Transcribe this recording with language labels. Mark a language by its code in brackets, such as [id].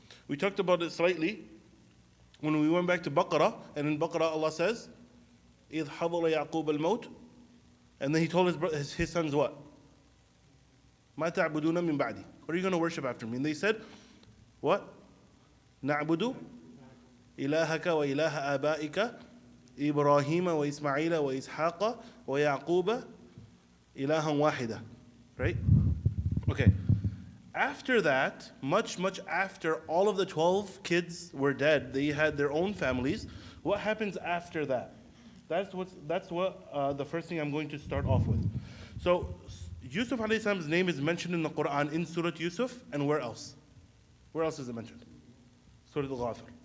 [en] We talked about it slightly when we went back to Baqarah, and in Baqarah Allah says, [ar] إِذْ حَضَرَ يَعْقُوبَ الْمَوْتِ, [en] and then he told his sons what? [ar] مَا تَعْبُدُونَ مِن بَعْدِي, [en] what are you going to worship after me? And they said, what? [ar] نَعْبُدُ إِلَهَكَ وَإِلَهَ آبَائِكَ إِبْرَاهِيمَ وَإِسْمَعِيلَ وَإِسْحَاقَ وَيَعْقُوبَ ilahan wahida, right? [en] Okay. After that, much after all of the 12 kids were dead, they had their own families. What happens after that? That's what the first thing I'm going to start off with. So Yusuf alayhi salam's name is mentioned in the Quran in Surah Yusuf, and where else? Where else is it mentioned? Surah Al-Ghafir.